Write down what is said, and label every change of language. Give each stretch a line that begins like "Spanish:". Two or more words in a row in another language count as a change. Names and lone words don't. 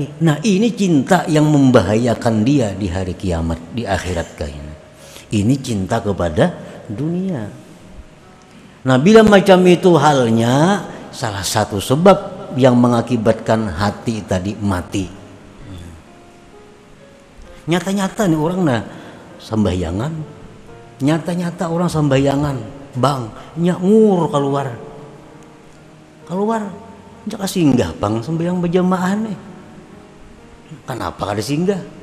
Indonesian: Nah, ini cinta yang membahayakan dia di hari kiamat, di akhirat kayaknya. Ini cinta kepada dunia. Nah, bila macam itu halnya, salah satu sebab yang mengakibatkan hati tadi mati.
Banjar: Nyata-nyata nih orang nah sembahyangan. Nyata-nyata orang sembahyangan, bang, nyangur keluar. Jaka singgah pang sembahyang berjamaah nih. Kenapa kada singgah?